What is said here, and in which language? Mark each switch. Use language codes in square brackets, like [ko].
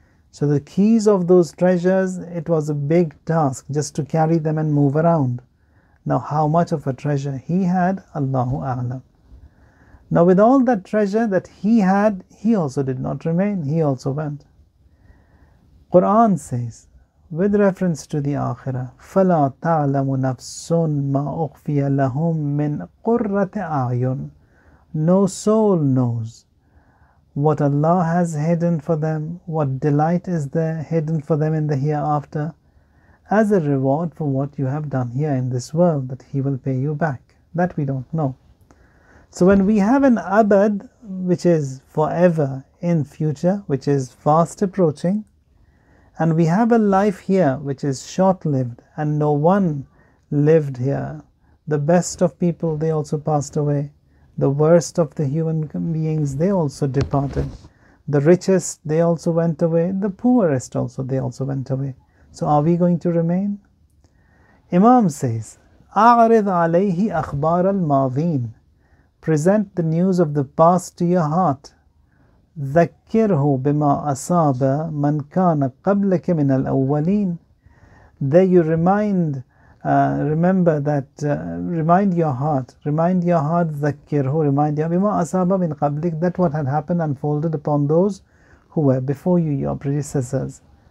[en] So the keys of those treasures, it was a big task just to carry them and move around. Now how much of a treasure he had, Allahu A'lam. Now with all that treasure that he had, he also did not remain, he also went. Quran says, with reference to the Akhirah, [ar] فَلَا تَعْلَمُ نَفْسٌ مَا أُخْفِيَ لَهُم مِّن قُرَّةِ أَعْيُنٍ. [en] No soul knows what Allah has hidden for them, what delight is there hidden for them in the hereafter, as a reward for what you have done here in this world, that He will pay you back. That we don't know. So when we have an abad, which is forever in future, which is fast approaching, and we have a life here which is short-lived, and no one lived here. The best of people, they also passed away. The worst of the human beings, they also departed. The richest, they also went away. The poorest also, they also went away. So are we going to remain? Imam says, [ar] أَعْرِضْ عَلَيْهِ أَخْبَارَ الْمَاضِينَ. [en] Present the news of the past to your heart. [ar] ذَكِّرْهُ بِمَا أَصَابَ مَنْ كَانَ قَبْلَكَ مِنَ الْأَوَّلِينَ. [en] There you remind your heart, [ar] ذَكِّرْهُ, [en] remind your [ar] بِمَا أَصَابَ مِنْ قَبْلِكَ, [en] that what had happened unfolded upon those who were before you, your predecessors.